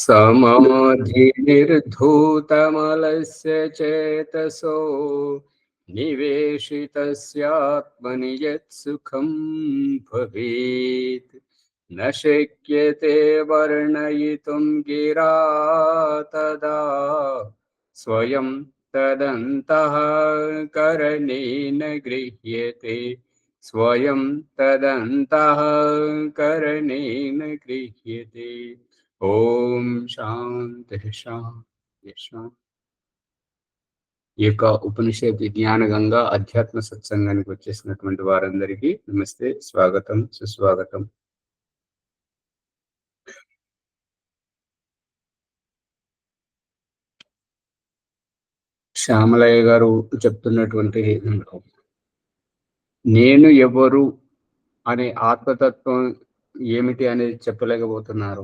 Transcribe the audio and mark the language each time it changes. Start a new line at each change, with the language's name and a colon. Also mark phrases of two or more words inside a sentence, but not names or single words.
Sanskrit: समाधिनिर्धूतमलस्य चेतसो निवेशितस्यात्मनि यत्सुखं भवेत् न शक्यते वर्णयितुं गिरा तदा स्वयं तदन्तःकरणेन गृह्यते स्वयं तदन्तःकरणेन गृह्यते।
Telugu: ఓం శాంతి శాంతి శాంతి. ఈ యొక్క ఉపనిషత్ జ్ఞాన గంగా అధ్యాత్మ సత్సంగానికి వచ్చేసినటువంటి వారందరికీ నమస్తే, స్వాగతం, సుస్వాగతం. శ్యామలయ్య గారు చెప్తున్నటువంటి నేను ఎవరు అనే ఆత్మతత్వం ఏమిటి అనేది చెప్పలేకపోతున్నారు.